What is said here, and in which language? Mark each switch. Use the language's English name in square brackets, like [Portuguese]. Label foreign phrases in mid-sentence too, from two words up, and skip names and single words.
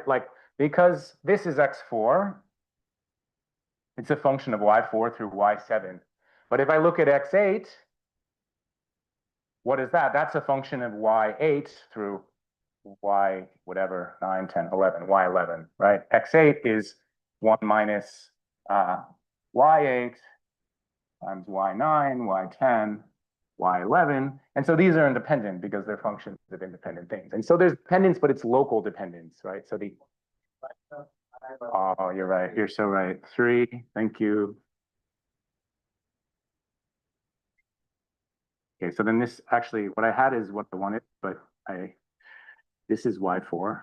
[English] Like, because this is x4. It's a function of y4 through y7. But if I look at x8, what is that? That's a function of y8 through y whatever, 9, 10, 11, y11, right? x8 is 1 minus y8 times y9, y10, y11. And so these are independent because they're functions of independent things. And so there's dependence, but it's local dependence, right? So oh, you're right. You're so right. 3. Thank you. Okay, so then this actually, what I had is what I wanted, but this is y4.